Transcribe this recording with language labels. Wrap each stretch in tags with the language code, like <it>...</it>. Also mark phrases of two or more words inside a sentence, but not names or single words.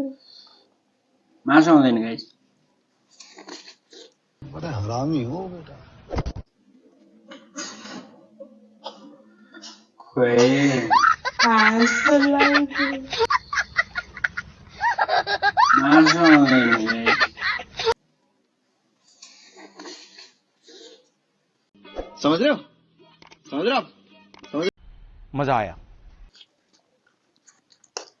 <ne>मासु आउँदैन गाइस।</ne> <hi>बड़ा हरामी हो बेटा।</hi> <ne>खोइ हाँसो लाग्छ। मासु आउँदैन गाइस।</ne> <hi>समझ रहे हो? समझ रहे हो? मजा आया।</hi>